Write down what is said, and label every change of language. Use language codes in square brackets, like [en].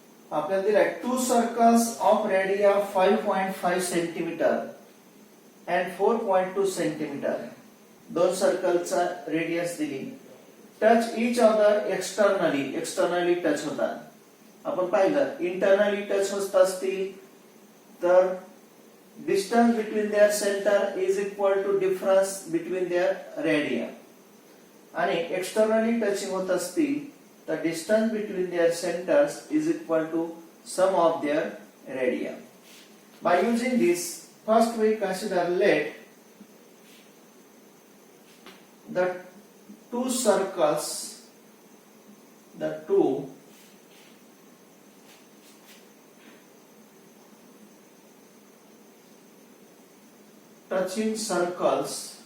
[mr] आपल्याला दिलाय [en] two circles of radii 5.5 centimeter and 4.2 centimeter. [mr] दोन सर्कलचा रेडियस दिली. Touch [en] each other externally [mr] touch होतात. आपण पाहिलं इंटरनली टच होत असतील [en] तर distance between their center is equal to difference between their radii. आणि externally touching [mr] होत असतील तर [en] distance between their centers is equal to sum of their radii. By using this, first we consider let the two circles, the two touching circles